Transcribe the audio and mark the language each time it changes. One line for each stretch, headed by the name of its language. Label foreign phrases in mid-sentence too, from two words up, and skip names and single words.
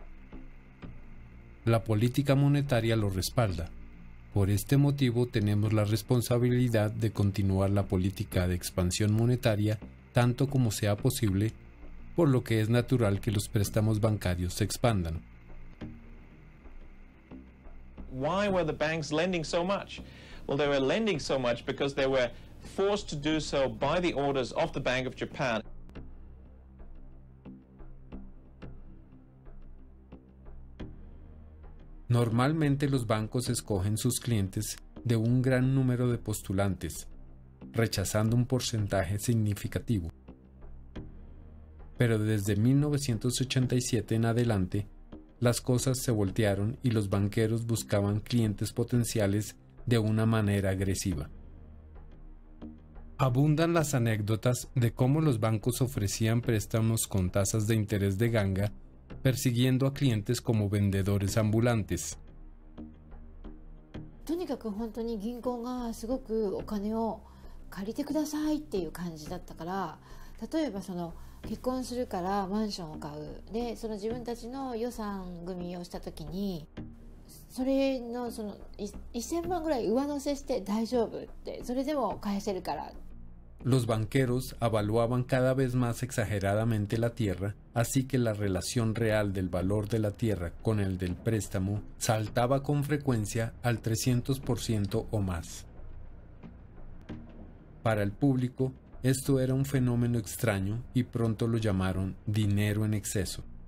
Spanish: La política monetaria lo respalda. Por este motivo tenemos la responsabilidad de continuar la política de expansión monetaria tanto como sea posible, por lo que es natural que los préstamos bancarios se expandan.
English: Why were the banks lending so much? Well, they were lending so much because they were forced to do so by the orders of the Bank of Japan.
Spanish: Normalmente los bancos escogen sus clientes de un gran número de postulantes, rechazando un porcentaje significativo. Pero desde 1987 en adelante, las cosas se voltearon y los banqueros buscaban clientes potenciales de una manera agresiva. Abundan las anécdotas de cómo los bancos ofrecían préstamos con tasas de interés de ganga, persiguiendo a clientes como vendedores ambulantes.
Japanese: とにかく本当に銀行がすごくお金を借りてくださいっていう感じだったから、例えばその結婚するからマンションを買うで、その自分たちの予算組みをした時にそれのその1000万ぐらい上乗せして大丈夫って、それでも返せるから。
Spanish: Los banqueros avaluaban cada vez más exageradamente la tierra, así que la relación real del valor de la tierra con el del préstamo saltaba con frecuencia al 300% o más. Para el público, esto era un fenómeno extraño y pronto lo llamaron dinero en exceso.